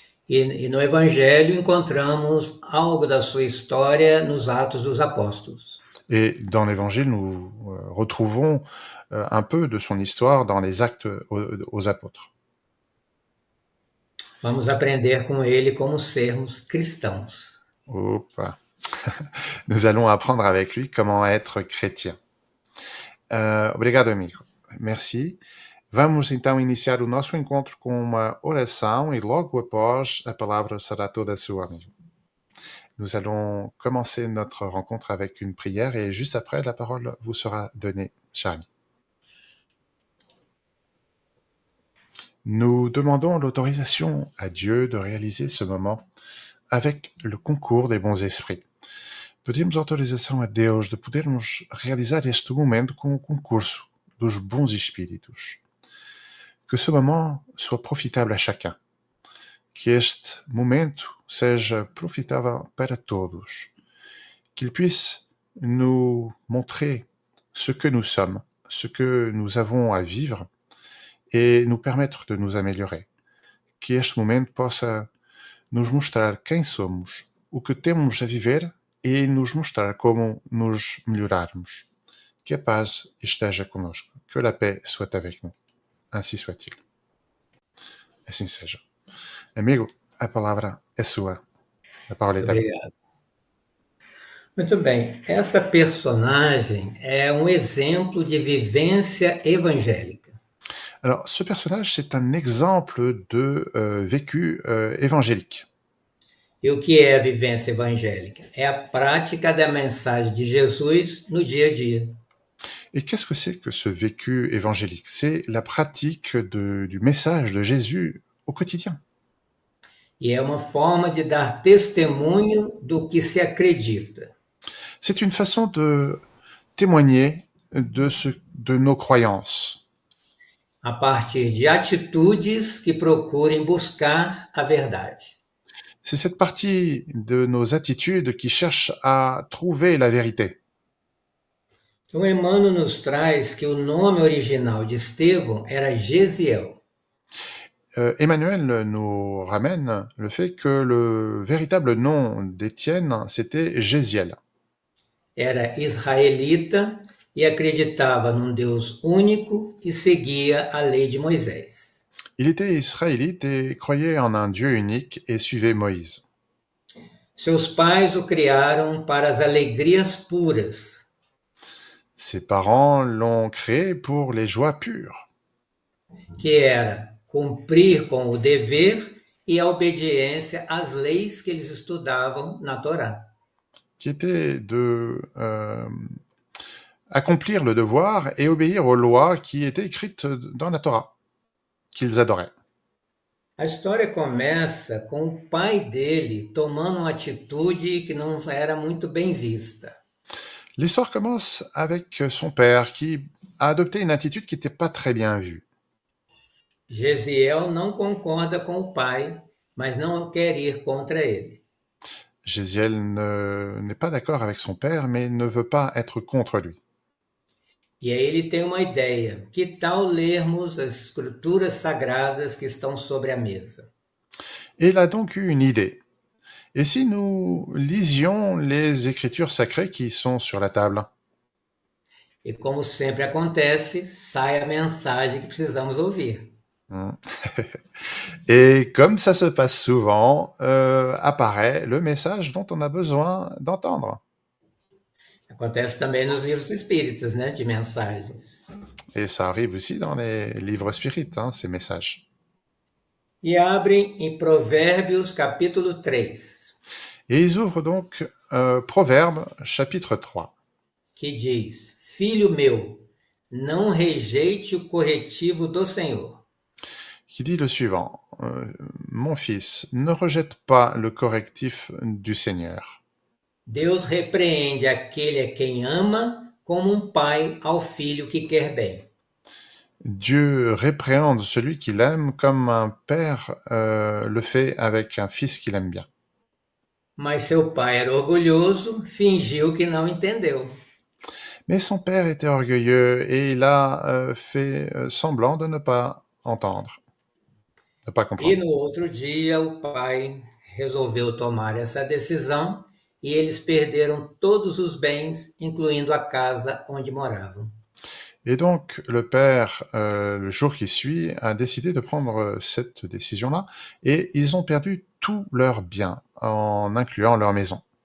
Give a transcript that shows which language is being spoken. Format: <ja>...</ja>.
<pt>E no Evangelho encontramos algo da sua história nos Atos dos Apóstolos.</pt> <fr>Et dans l'Évangile, nous retrouvons un peu de son histoire dans les actes aux apôtres.</fr> <pt>Vamos aprender com ele como sermos cristãos. Opa.</pt> <fr>Nous allons apprendre avec lui comment être chrétien.</fr> <pt>Obrigado, amigo.</pt> <fr>Merci.</fr> <pt>Vamos então iniciar o nosso encontro com uma oração e logo após a palavra será toda sua, amigo.</pt> <fr>Nous allons commencer notre rencontre avec une prière et juste après, la parole vous sera donnée, cher ami. Nous demandons l'autorisation à Dieu de réaliser ce moment avec le concours des bons esprits.</fr> <pt>Pedimos autorização a Deus de podermos realizar este momento com o concurso dos bons espíritos.</pt> <fr>Que ce moment soit profitable à chacun.</fr> <pt>Que este momento seja profitável para todos.</pt> <fr>qu'il puisse nous montrer ce que nous sommes, ce que nous avons à vivre e nos permettre de nos améliorer.</fr> <pt>Que este momento possa nos mostrar quem somos, o que temos a viver e nos mostrar como nos melhorarmos. Que a paz esteja conosco,</pt> <fr>que la paix soit avec nous.</fr> <pt>Assim</pt> <fr>soit-il.</fr> <pt>Assim seja. Amigo, a palavra é sua. A palavra é Muito</pt> <fr>à vous.</fr> <pt>obrigado. Muito bem. Essa personagem é um exemplo de vivência evangélica.</pt> <fr>Alors, ce personnage, c'est un exemple de vécu évangélique.</fr> <pt>E o que é a vivência evangélica? É a prática da mensagem de Jesus no dia a dia.</pt> <fr>Et qu'est-ce que c'est que ce vécu évangélique? C'est la pratique du message de Jésus au quotidien.</fr> <pt>E é uma forma de dar testemunho do que se acredita.</pt> <fr>C'est une façon de témoigner de nos croyances,</fr> <pt>A partir de atitudes que procurem buscar a verdade.</pt> <fr>c'est cette partie de nos attitudes qui cherche à trouver la vérité.</fr> <pt>Então, Emmanuel nos traz que o nome original de Estevão era Gesiel.</pt> <fr>Emmanuel nous ramène le fait que le véritable nom d'Étienne, c'était Gésiel.</fr> <pt>Era israelita e acreditava num Deus único e seguia a lei de Moisés.</pt> <fr>Il était israélite et croyait en un Dieu unique et suivait Moïse.</fr> <pt>Seus pais o criaram para as alegrias puras.</pt> <fr>Ses parents l'ont créé pour les joies pures,</fr> <pt>Que era cumprir com o dever e a obediência às leis que eles estudavam na Torá.</pt> <fr>qui était de accomplir le devoir et obéir aux lois qui étaient écrites dans la Torah, qu'ils adoraient.</fr> <pt>A história começa com o pai dele tomando uma atitude que não era muito bem vista.</pt> <fr>L'histoire commence avec son père qui a adopté une attitude qui n'était pas très bien vue.</fr> <pt>Gesiel não concorda com o pai, mas não quer ir contra ele.</pt> <fr>Gésiel n'est pas d'accord avec son père, mais ne veut pas être contre lui.</fr> <pt>E aí ele tem uma ideia. Que tal lermos as escrituras sagradas que estão sobre a mesa?</pt> <fr>Et il a donc eu une idée. Et si nous lisions les écritures sacrées qui sont sur la table?</fr> <pt>E como sempre acontece, sai a mensagem que precisamos ouvir.</pt> <fr>Et comme ça se passe souvent, apparaît le message dont on a besoin d'entendre.</fr> <pt>Acontece também nos livros espíritas, né, de mensagens.</pt> <fr>Et ça arrive aussi dans les livres spirites, ces messages.</fr> <pt>E abrem em Provérbios capítulo 3,</pt> <fr>Et ils ouvrent donc Proverbes chapitre 3,</fr> <pt>que diz: Filho meu, não rejeite o corretivo do Senhor.</pt> <fr>qui dit le suivant, mon fils, ne rejette pas le correctif du Seigneur.</fr> <pt>Deus repreende aquele a quem ama, como um pai ao filho que quer bem.</pt> <fr>Dieu répréhende celui qu'il aime comme un père le fait avec un fils qu'il aime bien.</fr> <pt>Mas seu pai era orgulhoso, fingiu que não entendeu.</pt> <fr>Mais son père était orgueilleux et il a fait semblant de ne pas entendre, de ne pas</fr> <pt>E</pt> <fr>comprendre.</fr> <pt>no outro dia o pai resolveu tomar essa decisão e eles perderam todos os bens, incluindo a casa onde moravam.</pt> <fr>Et donc le père, le jour qui suit, a décidé de prendre cette décision-là et ils ont perdu tous leurs biens, en incluant leur maison.</fr>